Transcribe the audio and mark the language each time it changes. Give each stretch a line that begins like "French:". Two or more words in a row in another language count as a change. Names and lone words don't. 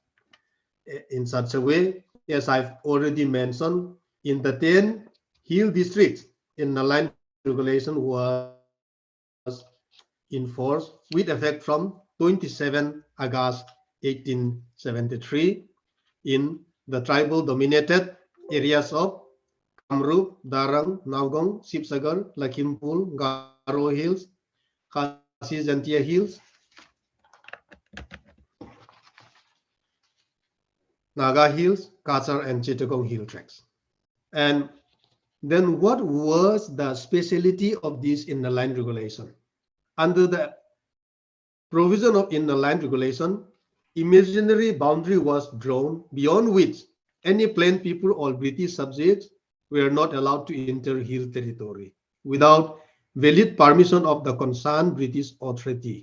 English: In such a way, as I've already mentioned, in the 10 hill districts, Inner Line Regulation was in force with effect from 27 August 1873 in the tribal dominated areas of Kamrup, Darang, Naugong, Sibsagar, Lakhimpur, Garo Hills, Khasi Jantia Hills, Naga Hills, Kachar and Chittagong Hill tracts. And then what was the speciality of this inner line regulation? Under the provision of inner line regulation, imaginary boundary was drawn beyond which any plain people or British subjects were not allowed to enter hill territory without valid permission of the concerned British authority.